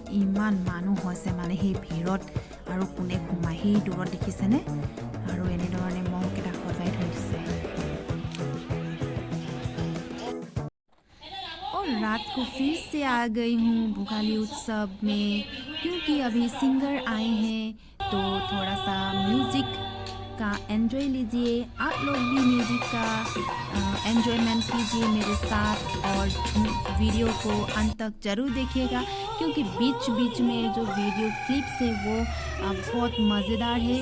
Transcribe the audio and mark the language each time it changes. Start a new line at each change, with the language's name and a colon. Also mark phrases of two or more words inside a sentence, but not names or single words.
Assamese: ইমান মানুহ হৈছে মানে সেই ভিৰত আৰু কোনে সোমাই সেই দূৰত দেখিছেনে? আৰু এনেধৰণে মহকেইটা সজাই থৈ দিছে।
Hindi: और रात को फिर से आ गई हूँ भोगाली उत्सव में, क्योंकि अभी सिंगर आए हैं तो थोड़ा सा म्यूज़िक का एंजॉय लीजिए। आप लोग भी म्यूज़िक का एंजॉयमेंट कीजिए मेरे साथ और वीडियो को अंत तक ज़रूर देखिएगा, क्योंकि बीच बीच में जो
English: video clips
Hindi: है वो बहुत मज़ेदार है।